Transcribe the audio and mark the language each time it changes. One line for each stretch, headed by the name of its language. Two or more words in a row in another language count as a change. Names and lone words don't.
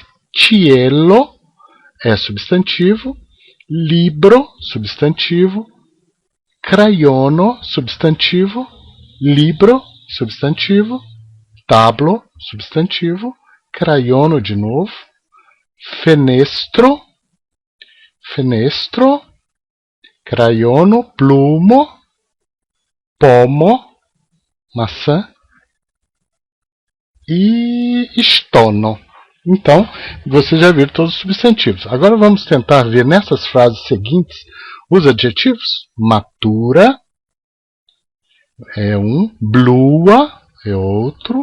Portuguese: Cielo é substantivo, libro, substantivo, crayono, substantivo, libro, substantivo, tablo, substantivo, crayono de novo,
Esperanto: fenestro, fenestro, crayono, plumo, pomo,
Portuguese: maçã e stono. Então, você já viu todos os substantivos. Agora vamos tentar ver nessas frases seguintes os adjetivos. Matura é um, blua é outro.